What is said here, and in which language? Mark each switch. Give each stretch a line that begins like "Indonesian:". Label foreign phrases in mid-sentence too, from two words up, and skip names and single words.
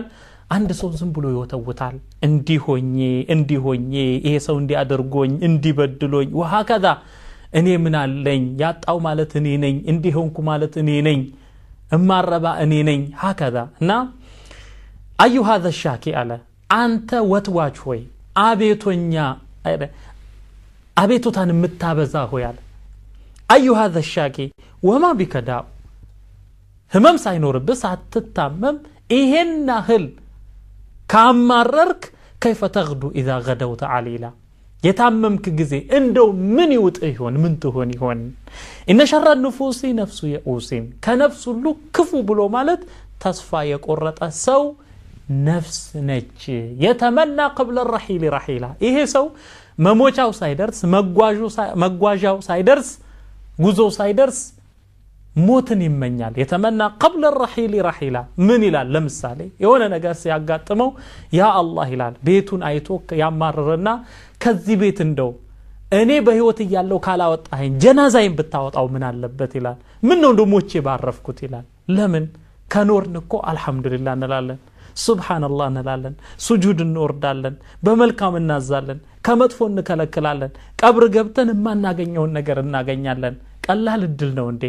Amharic: አንድ ሰው ዝም ብሎ ይወተውታል። እንዲሆኜ ይሄ ሰው እንዲያደርጎኝ እንዲበድሎኝ ወሃከዛ እኔ ምን አለኝ ያጣው ማለት እኔ ነኝ፣ እንዲሆንኩ ማለት እኔ ነኝ፣ እማረባ እኔ ነኝ ሃከዛ እና አዩ
Arabic: هذا الشاكي
Amharic: አለ አንተ ወትዋች ሆይ አቤቱታን የምታበዛ ሆይ አለ አዩ
Arabic: هذا الشاكي وما بك داء
Amharic: ህመም ሳይኖርብህ ሳትታመም ይሄን ያህል ካማረርክ
Arabic: كيف تغدو اذا غدوت عليلا
Amharic: የታመምክ ጊዜ እንደው ምን ይውጥ ይሆን ምን ትሆን ይሆን?
Arabic: إن شر النفوس نفس يئوس
Amharic: ከነፍስ ሁሉ ክፉ ብሎ ማለት ተስፋ የቆረጠ ሰው ነፍስ ነች። የተመና
Arabic: قبل الرحيل رحيلا
Amharic: ይሄ ሰው መሞቻው ሳይደርስ መጓዣው ሳይደርስ ጉዞው ሳይደርስ ሞትን ይመኛል። የተመና
Arabic: قبل الرحيل رحيلا
Amharic: ምን ይላል? ለምሳሌ የሆነ ነገር ሲያጋጥመው ያ አላህ ይላል። ቤቱን አይቶ ያማረረና ከዚህ ቤት እንደው እኔ በህይወት ያለው ካላወጣኸኝ ጀናዛዬን ብታወጣው ምን አለበት ይላል። ምን ነው እንደሞቼ ባረፍኩት ይላል። ለምን ከኖርን እኮ አልহামዱሊላህ እንላለን፣ ሱብሃንአላህ እንላለን፣ ሱጁድ እንወርዳለን፣ በመልካም እናዛለን፣ ከመጥፎ እንከለክላለን። ቀብር ገብተን የማናገኘውን ነገር እናገኛለን። ቀላል እድል ነው እንዴ?